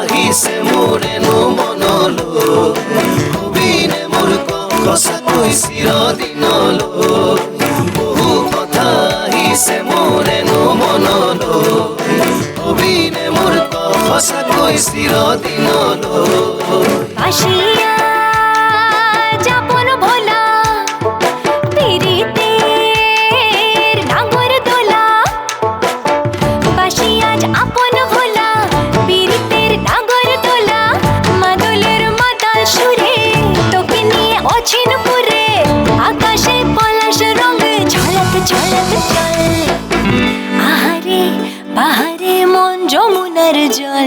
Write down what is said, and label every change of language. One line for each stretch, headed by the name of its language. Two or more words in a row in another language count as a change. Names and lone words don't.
Assamese: আহিছে মোৰেনো মনলৈ কবিনে মোৰ সঁচাকৈ চিৰদিনলৈ বহু কথা আহিছে মোৰেনো মনলৈ কবিনে মোৰ সঁচাকৈ চিৰদিনলৈ
Bangla: আসিয়া যাপন ভোলা পিরিতের নাগর দোলা বাসি আজ আপন ভোলা পিরিতের নাগর দোলা মাদলের মাতাল সুরে তোকে নিয়ে অচিন পুরে আকাশে পলাশ রঙ ঝলক ঝলক চল আহারে বাহারে মন যমুনার জল